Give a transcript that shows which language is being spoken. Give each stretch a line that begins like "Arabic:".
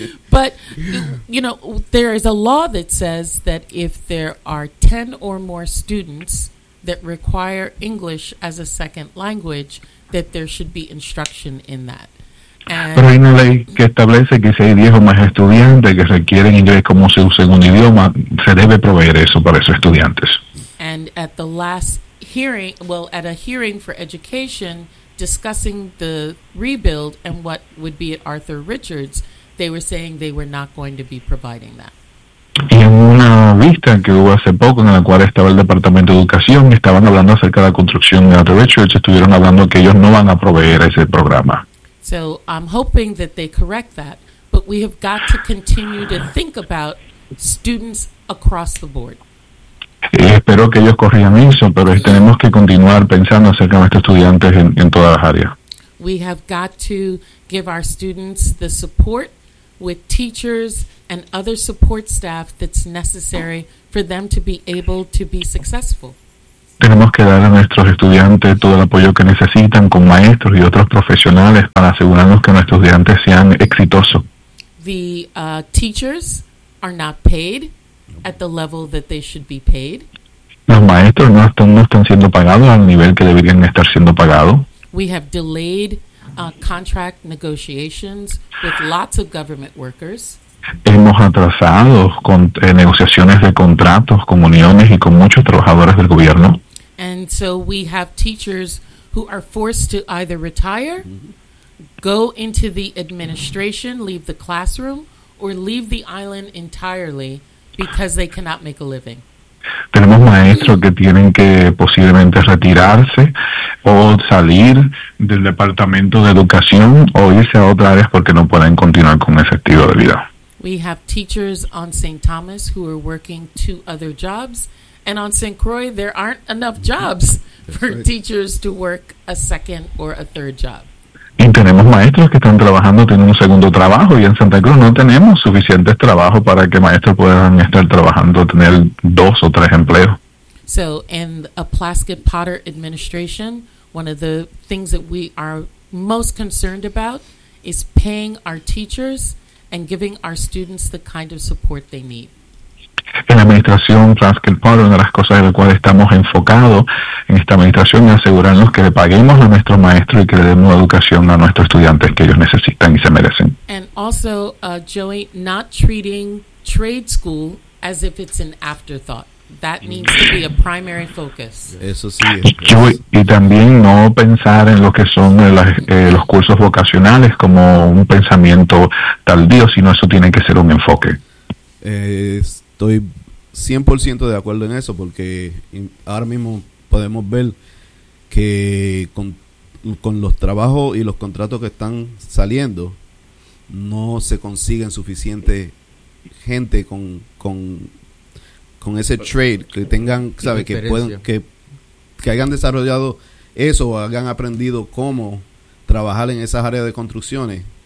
English: But, you know, there is a law that says that if there are 10 or more students that require English as a second language, that there should be instruction in that.
Spanish: Pero hay una ley que establece que si hay 10 o más estudiantes que requieren inglés como su segundo idioma, se debe proveer eso para esos estudiantes.
English: And at the last hearing, well, at a hearing for education, discussing the rebuild and what would be at Arthur Richards, they were saying they were not going to be providing that.
Spanish: Y en una vista que hubo hace poco en la cual estaba el Departamento de Educación, estaban hablando acerca de la construcción de Arthur Richards, estuvieron hablando que ellos no van a proveer ese programa.
English: So I'm hoping that they correct that, but we have got to continue to think about students across the board.
Spanish: Y espero que ellos corrijan eso, pero tenemos que continuar pensando acerca de nuestros estudiantes en todas las áreas.
English: We have got to give our students the support with teachers and other support staff that's necessary for them to be able to be successful.
Spanish: Tenemos que dar a nuestros estudiantes todo el apoyo que necesitan con maestros y otros profesionales para asegurarnos que nuestros estudiantes sean exitosos.
English: The teachers are not paid at the level that they should be paid.
Spanish: Los maestros no están siendo pagados al nivel que deberían estar siendo pagados.
English: We have delayed contract negotiations with lots of government workers.
Spanish: Hemos atrasado negociaciones de contratos con uniones y con muchos trabajadores del gobierno.
English: And so we have teachers who are forced to either retire, go into the administration, leave the classroom, or leave the island entirely because they cannot make a living.
Spanish: Tenemos maestros que tienen que posiblemente retirarse o salir del departamento de educación o irse a otra área porque no pueden continuar con ese estilo de vida.
English: We have teachers on St. Thomas who are working two other jobs, and on St. Croix there aren't enough jobs for teachers to work a second or a third job.
Spanish: Y tenemos maestros que están trabajando, tienen un segundo trabajo, y en Santa Cruz no tenemos suficientes trabajos para que maestros puedan estar trabajando, tener dos o tres empleos.
English: So, in a Plaskett Potter administration, one of the things that we are most concerned about is paying our teachers and giving our students the kind of support they need.
Spanish: En la administración Plaskett Potter, una de las cosas en las cuales estamos enfocados en esta administración es asegurarnos que le paguemos a nuestros maestros y que le demos educación a nuestros estudiantes que ellos necesitan y se merecen.
English: And also, Joey, not treating trade school as if it's an afterthought. That needs to be a primary focus.
Spanish: Eso sí. Y también no pensar en lo que son los cursos vocacionales como un pensamiento tardío, sino eso tiene que ser un enfoque. Estoy 100% de acuerdo en eso, porque ahora mismo podemos ver que con los trabajos y los contratos que están saliendo, no se consiguen suficiente gente con ese trade, que tengan, sabe, que puedan, que hayan desarrollado eso, o hayan aprendido cómo trabajar en esas áreas de construcciones.